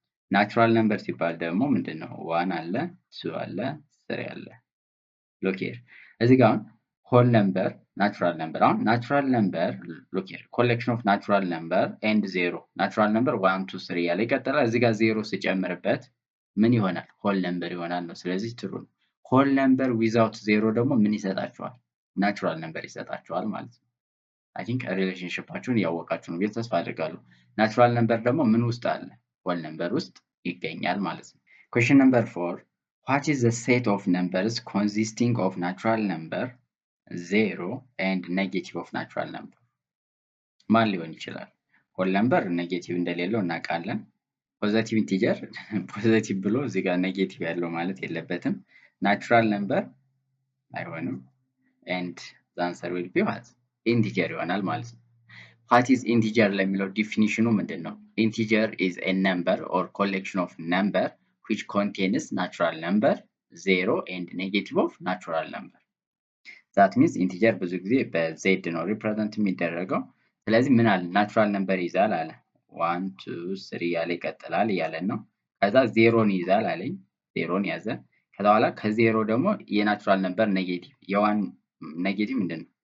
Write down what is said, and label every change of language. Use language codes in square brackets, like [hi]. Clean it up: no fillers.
[am] ናቹራል ነምበር ሲባል ደግሞ ምንድነው? 1 አለ፣ 2 አለ፣ 3 አለ። [en] ሎክ ሂር [am] እዚህ ጋር አሁን ሆል ነምበር ናቹራል ነምበር አሁን ናቹራል ነምበር ሎክ ሂር [en] ኮሌክሽን ኦፍ ናቹራል ነምበር ኤንድ ዜሮ [am] ናቹራል ነምበር 1 2 3 እያለ ይቀጥላል። እዚህ ጋር ዜሮ ስጨምርበት ምን ይሆናል? ሆል ነምበር ይሆናል ነው። ስለዚህ ትሩ ነው። ሆል ነምበር ዊዛውት ዜሮ ደግሞ ምን ይሰጣቸዋል? ናቹራል ነምበር ይሰጣቸዋል ማለት ነው። [en] አይ ቲንክ [am] ሪሌሽንሺፓችሁን እያወቃችሁ ነው ብዬ ተስፋ አድርጋለሁ። ናቹራል ነምበር ደግሞ ምን ውስጥ አለ? [en] ሆል ነምበር [am] ውስጥ ይገኛል ማለት ነው። [en] ኩዌስችን ነምበር 4 what is the set of numbers consisting of natural number 0 and negative of natural number? [am] ማን ሊሆን ይችላል? ሆል ነምበር ኔጌቲቭ እንደሌለው እናውቃለን። ፖዚቲቭ ኢንቲጀር ፖዚቲቭ ብሎ እዚህ ጋር ኔጌቲቭ ያለው ማለት የለበትም። ናቹራል ነምበር አይሆንም። [en] and the answer will be what? [am] ኢንቲጀር ይሆናል ማለት ነው። [en] what is integer [am] ለሚለው ዲፊኒሽኑ ምንድን ነው? [en] integer is a number or collection of number which contains natural number 0 and negative of natural number. that means integer [am] ብዙ ጊዜ በዜድ ነው ሪፕሬዘንት የሚደረገው። ስለዚህ ምን አለ? ናቹራል ነምበር ይዛል አለ 1 2 3 እያለ ይቀጥላል እያለን ነው። ከዛ ዜሮን ይዛል አለኝ፣ ዜሮን ያዘ። ከዛ በኋላ ከዜሮ ደግሞ የናቹራል ነምበር ኔጌቲቭ የዋን ኔጌቲቭ ምንድን ነው?